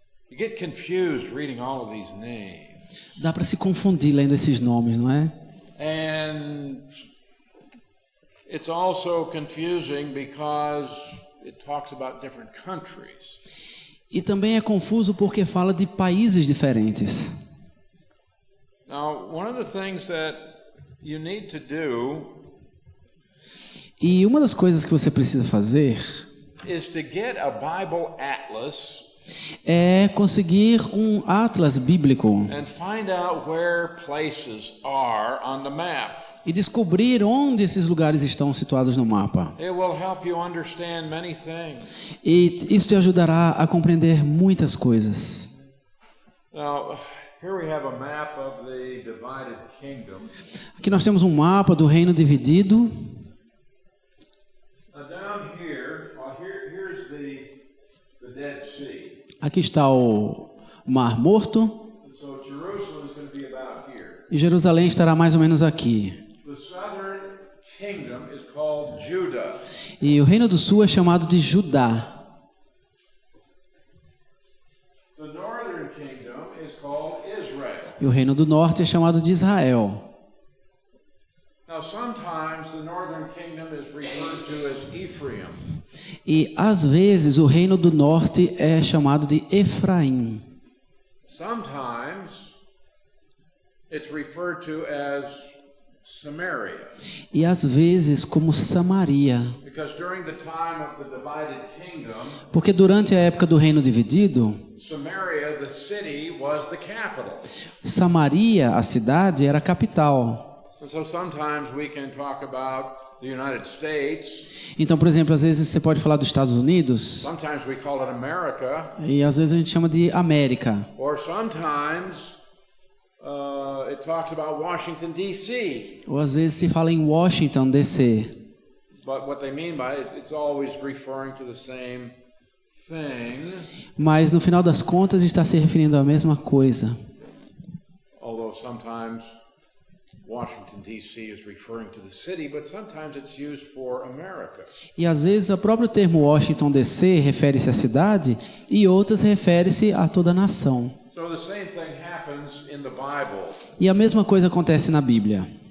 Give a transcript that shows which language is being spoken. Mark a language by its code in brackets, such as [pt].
[en] You get confused reading all of these names. [pt] Dá para se confundir lendo esses nomes, não é? [en] And it's also confusing because it talks about different countries. [pt] E também é confuso porque fala de países diferentes. [en] Now, one of the things that you need to do [pt] E uma das coisas que você precisa fazer [en] is to get a Bible atlas [pt] é conseguir um atlas bíblico [en] and find out where places are on the map. [pt] e descobrir onde esses lugares estão situados no mapa. [en] It will help you understand many things. [pt] E isso te ajudará a compreender muitas coisas. [en] Now, here we have a map of the divided kingdom. [pt] Aqui nós temos um mapa do reino dividido. [en] Now down here, here's the Dead Sea. [pt] Aqui está o Mar Morto. [en] And so Jerusalem is going to be about here. [pt] E Jerusalém estará mais ou menos aqui. [en] The southern kingdom is called Judah. [pt] E o reino do sul é chamado de Judá. [en] The northern kingdom is called Israel. [pt] E o reino do norte é chamado de Israel. [en] Now sometimes the northern kingdom is referred to as Ephraim. [pt] E às vezes o reino do norte é chamado de Efraim. [en] Sometimes it's referred to as Samaria. [pt] E às vezes como Samaria. [en] Because during the time of the divided kingdom, [pt] Porque durante a época do reino dividido, [en] Samaria, the city, was the capital. [pt] Samaria, a cidade, era a capital. [en] And so sometimes we can talk about the United States. [pt] Então, por exemplo, às vezes você pode falar dos Estados Unidos, [en] Sometimes we call it America. [pt] e às vezes a gente chama de América. [en] Or sometimes it talks about Washington, D.C. [pt] Ou às vezes se fala em Washington, D.C. [en] But what they mean by it, it's always referring to the same thing. [pt] Mas no final das contas está se referindo à mesma coisa. [en] Although sometimes Washington, D.C. is referring to the city, but sometimes it's used for America. [pt] E às vezes o próprio termo Washington, D.C. refere-se à cidade e outras refere-se a toda a nação. [en] So the same thing happens in the Bible. [pt] E a mesma coisa acontece na Bíblia.